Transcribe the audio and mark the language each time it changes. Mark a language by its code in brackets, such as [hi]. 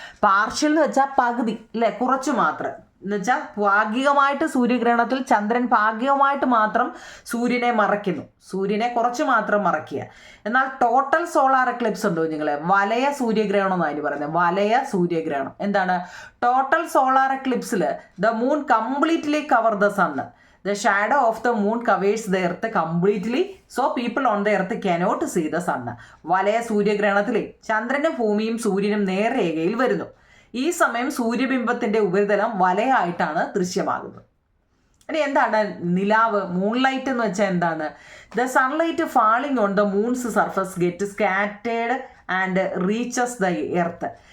[ml] Partial എന്ന് വെച്ചാൽ പകുതി അല്ലേ, കുറച്ച് മാത്രം. എന്ന് വെച്ചാൽ ഭാഗികമായിട്ട് സൂര്യഗ്രഹണത്തിൽ ചന്ദ്രൻ ഭാഗികമായിട്ട് മാത്രം സൂര്യനെ മറയ്ക്കുന്നു, സൂര്യനെ കുറച്ച് മാത്രം മറയ്ക്കുക. എന്നാൽ ടോട്ടൽ സോളാർ എക്ലിപ്സ് ഉണ്ടോ നിങ്ങളെ? വലയ സൂര്യഗ്രഹണം എന്നാണ് അതിന് പറയുന്നത്. വലയ സൂര്യഗ്രഹണം എന്താണ്? [en] Total solar എക്ലിപ്സിൽ the moon completely cover the sun. The shadow of the moon covers the earth completely, so people on the earth cannot see the sun. [ml] വലയ സൂര്യഗ്രഹണത്തിൽ ചന്ദ്രനും ഭൂമിയും സൂര്യനും നേർരേഖയിൽ വരുന്നു. ഈ സമയം സൂര്യബിംബത്തിന്റെ ഉപരിതലം വലയായിട്ടാണ് ദൃശ്യമാകുന്നത്. ഇനി എന്താണ് നിലാവ്? മൂൺലൈറ്റ് എന്ന് വെച്ചാൽ എന്താണ്? [en] The sunlight falling on the moon's surface get scattered and reaches the earth.